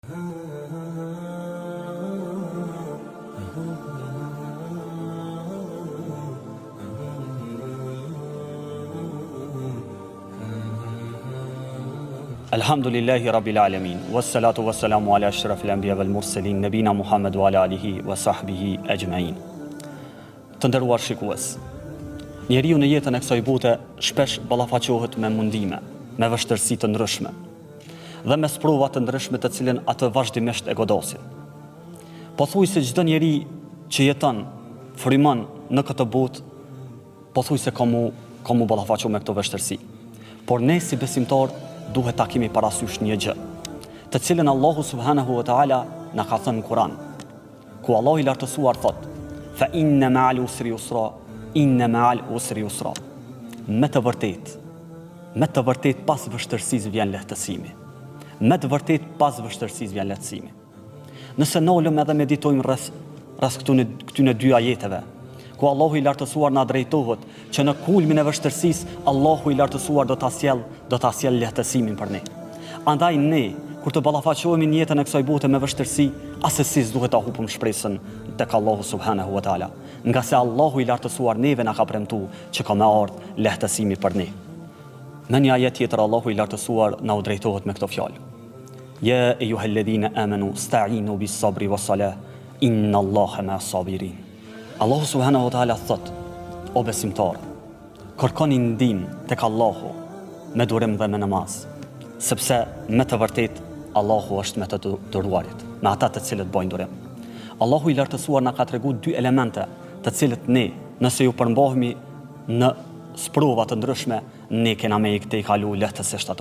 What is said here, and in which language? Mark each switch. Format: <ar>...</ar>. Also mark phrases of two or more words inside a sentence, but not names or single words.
<ar>الحمد لله رب العالمين، والصلاة والسلام على أشرف الأنبياء والمرسلين، نبينا محمد وعلى آله وصحبه أجمعين.</ar> <sq>Të nderuar shikues, njeriu në jetën e kësaj bote shpesh ballafaqohet me mundime, me vështirësi të ndryshme dhe me sprova të ndryshme të cilën atë vazhdimisht e godasin. Pothuajse çdo njeri që jeton, frymon në këtë botë, pothuajse ka mu ballafaqo me këto vështirësi. Por ne si besimtar duhet ta kemi parasysh një gjë, të cilën Allahu</sq> <ar>سبحانه وتعالى</ar> <sq>na ka thënë në Kur'an, ku Allahu i lartësuar thot:</sq> <ar>"فإن مع العسر يسرا، إن مع العسر يسرا."</ar> <sq>Me të vërtet pas vështirësisë vjen lehtësimi. Me të vërtet pas vështirësisë vjen lehtësimi. Nëse nolëm edhe meditojmë rreth këtyne dy ajeteve, ku Allahu i lartësuar na drejtohet që në kulmin e vështirësisë Allahu i lartësuar do ta sjell lehtësimin për ne. Andaj ne, kur të ballafaqohemi në jetën e kësaj bote me vështirësi, asesi duhet ta hupim shpresën tek Allahu</sq> <ar>سبحانه وتعالى,</ar> <sq>nga se Allahu i lartësuar neve na ka premtuar që ka më ardh lehtësimi për ne. Në një ajet tjetër Allahu i lartësuar na u drejtohet me këto fjalë:</sq> <ar>"يا أيها الذين آمنوا استعينوا بالصبر والصلاة, إن الله مع الصابرين."</ar> <sq>Allahu</sq> <ar>سبحانه وتعالى</ar> <sq>thot: "O besimtar, kërkoni ndihmë tek Allahu me durim dhe me namaz, sepse me të vërtet Allahu është me të duruarit, me ata të cilët bojnë durim." Allahu i lartësuar na ka treguar dy elemente, të cilët ne, nëse ju përmbahemi në sprova të ndryshme, ne kena me i kalu lehtësisht ato.</sq>